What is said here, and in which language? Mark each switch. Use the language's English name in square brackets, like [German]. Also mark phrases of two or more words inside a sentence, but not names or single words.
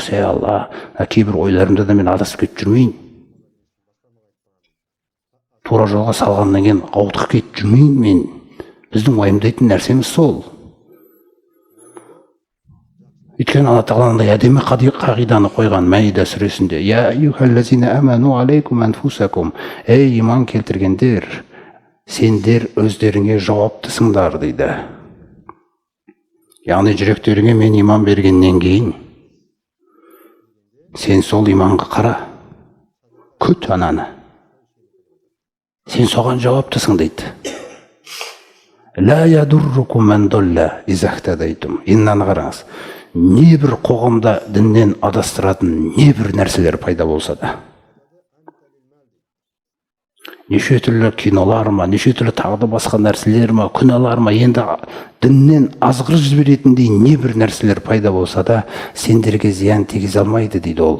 [Kazakh] Алла, кейбір ойларымда да мен адасып кетіп жүрмейін. Тура жолға салғаннан кейін ауытқып кетіп жүрмейін мен. Біздің уайымдайтын нәрсеміз сол. Өйткені Алла Тағаланың әдемі қағиданы қойған Мәида сүресінде. [Arabic] يا أيها الذين آمنوا عليكم أنفسكم. [Kazakh] Ей иман келтіргендер, сендер өздеріңе жауаптысыңдар дейді. Яғни жүректеріңе мен иман бергеннен кейін сен сол иманға қара. Күт ананы. Сен соған жауаптысың дейді. [Arabic] لا يضركم من ضل إذا اهتديتم. [Kazakh] Иннаны қараңыз. Не бір қоғамда діннен адастыратын не бір нәрселер пайда болса да, неше түрлі кинолар ма, неше түрлі тағы да басқа нәрселер ма, күнәлар ма, енді діннен азғырып жіберетіндей не бір нәрселер пайда болса да, сендерге зиян тигізе алмайды дейді ол.